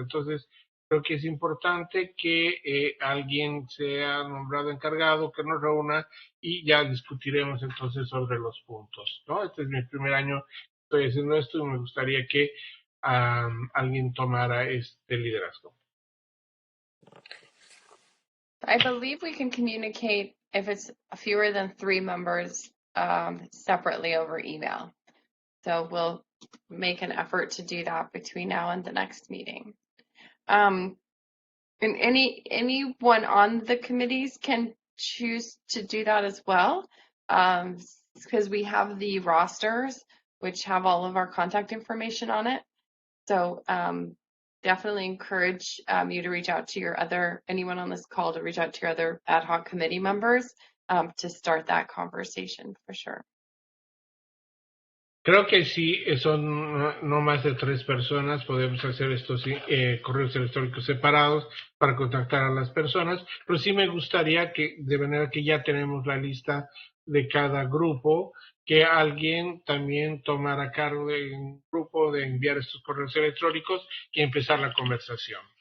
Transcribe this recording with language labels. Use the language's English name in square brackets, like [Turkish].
[Spanish] Entonces, creo que es importante que alguien sea nombrado encargado, que nos reúna y ya discutiremos entonces sobre los puntos, ¿no? Este es mi primer año que estoy haciendo esto y me gustaría que alguien tomara este liderazgo. [English] I believe we can communicate if it's fewer than 3 members separately over email. So we'll make an effort to do that between now and the next meeting. And anyone on the committees can choose to do that as well, because we have the rosters, which have all of our contact information on it. So definitely encourage you to reach out to anyone on this call to reach out to your other ad hoc committee members to start that conversation for sure. [Spanish] Creo que si son no más de 3 personas, podemos hacer estos correos electrónicos separados para contactar a las personas, pero sí me gustaría que, de manera que ya tenemos la lista de cada grupo, que alguien también tomara cargo de un grupo de enviar estos correos electrónicos y empezar la conversación.